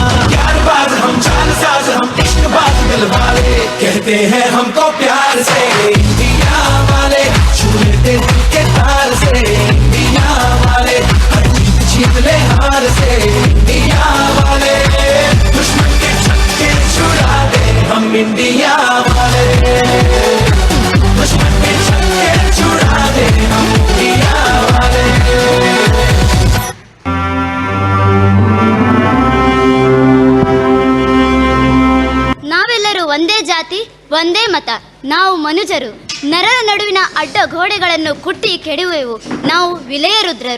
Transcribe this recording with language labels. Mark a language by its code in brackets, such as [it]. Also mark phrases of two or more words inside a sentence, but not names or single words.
[hi] यारबाज़ हम चालसाज़ हम इश्क़बाज़ दिलवाले, कहते हैं हमको प्यार से इंडिया वाले, छू लेते दिल के तार से इंडिया वाले, हर जीत जीत ले हार से इंडिया वाले, दुश्मन के छक्के छुड़ा दे हम इंडिया वाले, दुश्मन के छक्के छुड़ा दे हम इंडिया वाले। [kn] ನಾವೆಲ್ಲರೂ ಒಂದೇ ಜಾತಿ ಒಂದೇ ಮತ, ನಾವು ಮನುಜರು. ನರರ ನಡುವಿನ ಅಡ್ಡ ಗೋಡೆಗಳನ್ನು ಕುಟ್ಟಿ ಕೆಡುವೆವು, ನಾವು ವಿಲಯ ರುದ್ರರು.